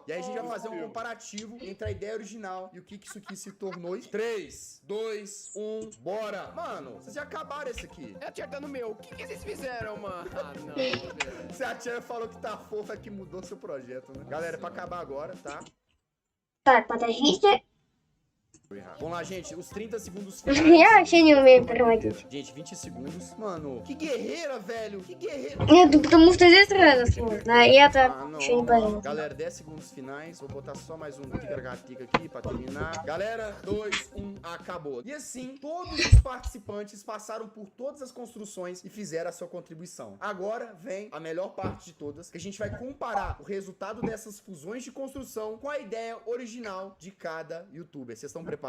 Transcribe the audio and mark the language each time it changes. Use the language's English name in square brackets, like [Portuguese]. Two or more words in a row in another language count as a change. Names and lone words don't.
[Portuguese] E aí a gente vai fazer um comparativo entre a ideia original e o que isso aqui se tornou. 3, 2, 1. Bora. Mano, vocês já acabaram esse aqui. É acertando o meu. O que vocês fizeram, mano? Ah, não, velho. Se a Tia falou que tá fofa, é que mudou seu projeto, né? Galera, pra acabar agora, tá? [Russian] Так, подождите. [Portuguese] Vamos lá, gente. Os 30 segundos [Russian] Я [Portuguese] finais. [Russian] вообще не умею переводить. [Portuguese] Gente, 20 segundos. Mano, que guerreira, velho. Que guerreira. [Russian] Нет, потому что здесь сразу сложно, и это [Portuguese] Ah, não. [Russian] еще не понятно. [Portuguese] Galera, 10 segundos finais. Vou botar só mais um tica-tica aqui pra terminar. Galera, 2, 1, acabou. E assim, todos os participantes passaram por todas as construções e fizeram a sua contribuição. Agora vem a melhor parte de todas, que a gente vai comparar o resultado dessas fusões de construção com a ideia original de cada youtuber. Vocês estão preparados?